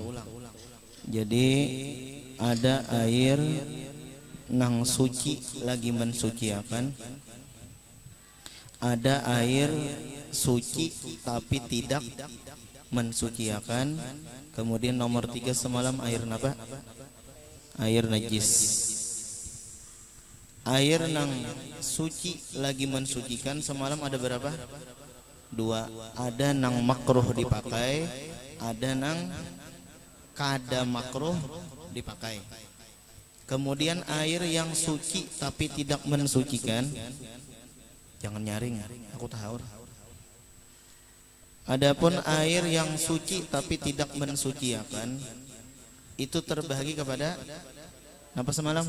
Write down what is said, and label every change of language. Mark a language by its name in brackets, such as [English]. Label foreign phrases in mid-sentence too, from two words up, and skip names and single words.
[Banjar] Jadi ada air nang suci lagi mensuciakan, ada air suci tapi tidak mensuciakan. [Indonesian] Kemudian nomor 3 semalam air apa? Air najis. [Banjar] Air nang suci lagi mensucikan semalam ada berapa? 2. Ada nang makruh dipakai, ada nang kada makruh dipakai. [Indonesian] Kemudian air yang suci tapi tidak mensucikan, jangan nyaring, aku tahu. Adapun air yang suci tapi tidak mensucikan, itu terbagi kepada apa semalam?